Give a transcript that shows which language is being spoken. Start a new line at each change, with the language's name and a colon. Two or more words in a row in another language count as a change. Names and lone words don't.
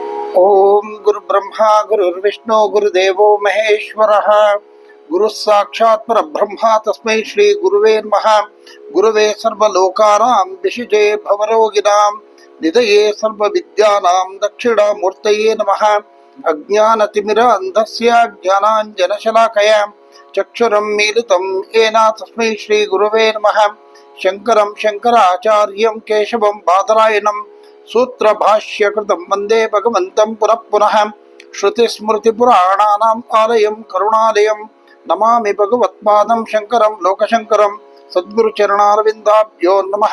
Sanskrit: ಓಂ ಗುರು ಬ್ರಹ್ಮ ಗುರುರ್ವಿಷ್ಣು ಗುರುದೇವೋ ಮಹೇಶ್ವರಃ ಗುರು ಸಾಕ್ಷಾತ್ ಪರಬ್ರಹ್ಮ ತಸ್ಮೈ ಶ್ರೀ ಗುರುವೇ ನಮಃ. ಗುರುವೇ ಸರ್ವಲೋಕಾನಾಂ ವಿಷಜೇ ಭವರೋಗಿಣಾಂ ನಿಧಯೇ ಸರ್ವವಿದ್ಯಾನಾಂ ದಕ್ಷಿಣಾಮೂರ್ತಯೇ ನಮಃ. ಅಜ್ಞಾನತಿಮಿರ ಅಂಧಸ್ಯ ಜ್ಞಾನಾಂಜನಶಲಾಕಯ ಚಕ್ಷುರಂ ಮೀಲಿತಂ ಯೇನ ತಸ್ಮೈ ಶ್ರೀ ಗುರುವೇ ನಮಃ. ಶಂಕರಂ ಶಂಕರಾಚಾರ್ಯಂ ಕೇಶವಂ ಬಾದರಾಯಣಂ ಸೂತ್ರ ಭಾಷ್ಯ ಕೃತಂ ವಂದೇ ಭಗವಂತಂ ಪುನಃ ಪುನಃ. ಶ್ರುತಿ ಸ್ಮೃತಿ ಪುರಾಣಾನಾಂ ಆಲಯಂ ಕರುಣಾಲಯಂ ನಮಾಮಿ ಭಗವತ್ಪಾದಂ ಶಂಕರಂ ಲೋಕಶಂಕರಂ. ಸದ್ಗುರು ಚರಣಾರವಿಂದಾಭ್ಯೋ ನಮಃ.